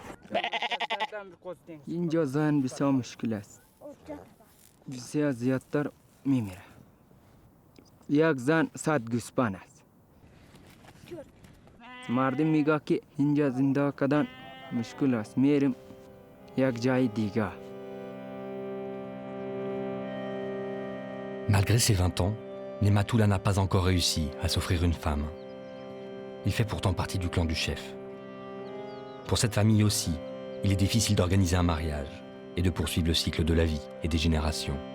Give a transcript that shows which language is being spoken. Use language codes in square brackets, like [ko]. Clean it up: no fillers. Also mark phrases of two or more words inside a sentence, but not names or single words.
[fa] اینجا زن بسیار مشکل است. بسیار زیادتر میمیره. یک زن 100 گوسفند است. مردم میگه که اینجا زندگی کردن مشکل است. میریم یک جای دیگه. [fr] Malgré ses 20 ans, Nematullah n'a pas encore réussi à s'offrir une femme. Il fait pourtant partie du clan du chef. Pour cette famille aussi, il est difficile d'organiser un mariage et de poursuivre le cycle de la vie et des générations.